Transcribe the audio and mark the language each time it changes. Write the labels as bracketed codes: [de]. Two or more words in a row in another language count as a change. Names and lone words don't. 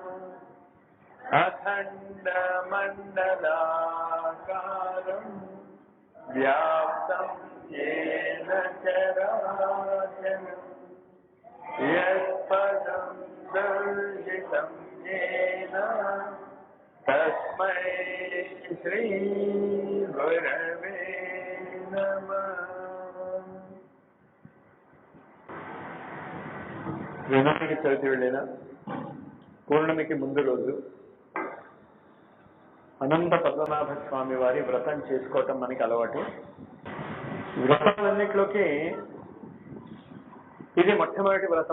[sa] अखण्डमण्डलाकारं व्याप्तं येन चराचरम् यत्पदं दर्शितं येन तस्मै श्री गुरवे नमः। [te] వినాయక చవితి వెళ్ళిన పూర్ణమికి ముందు రోజు అనంత పద్మనాభ స్వామి వారి వ్రతం చేసుకోవటం మనకి అలవాటు. వ్రతాలన్నింటిలోకి ఇది మొట్టమొదటి వ్రతం.